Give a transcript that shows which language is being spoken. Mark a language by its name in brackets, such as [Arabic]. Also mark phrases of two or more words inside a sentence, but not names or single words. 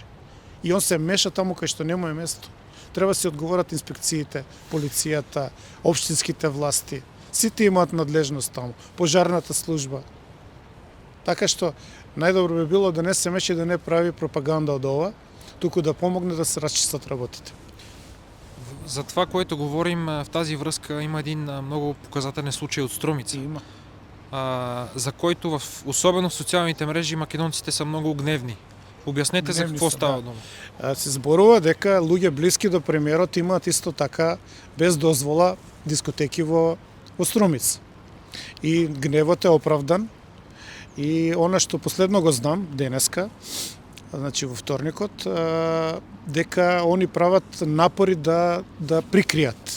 [Macedonian] И он се меша таму кај што нема место. Треба се одговорат инспекциите, полицијата, општинските власти. Сите имаат надлежност таму. Пожарната служба. Така што најдобро би било да не се меши, да не прави пропаганда од ова, туку да помогне да се расчистат работите. [Bulgarian] За това, което говорим в тази връзка, има един много показателен случай от Струмица. Има. За който, особено в социалните мрежи, македонците са много гневни. Обяснете за какво става дума. [Macedonian] Се зборува дека луѓе блиски до премиерот имаат исто така без дозвола дискотеки во Струмица. И гневот е оправдан. И она што последно го знам денеска, значи во вторникот, дека они прават напори да прикријат.